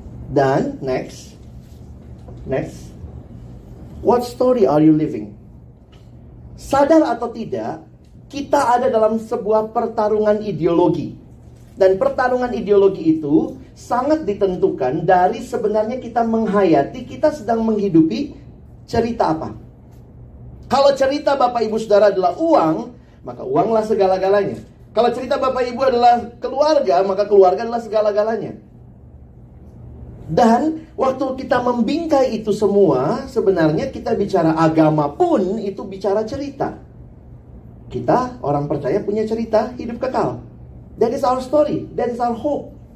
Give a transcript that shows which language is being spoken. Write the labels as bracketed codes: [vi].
[id] Dan [en] next, what story are you living? [id] Sadar atau tidak, kita ada dalam sebuah pertarungan ideologi. Dan pertarungan ideologi itu sangat ditentukan dari sebenarnya kita menghayati, kita sedang menghidupi cerita apa. Kalau cerita Bapak Ibu Saudara adalah uang, maka uanglah segala-galanya. Kalau cerita Bapak Ibu adalah keluarga, maka keluarga adalah segala-galanya. Dan waktu kita membingkai itu semua, sebenarnya kita bicara agama pun itu bicara cerita. Kita orang percaya punya cerita hidup kekal. [en] That is our story, that is our hope.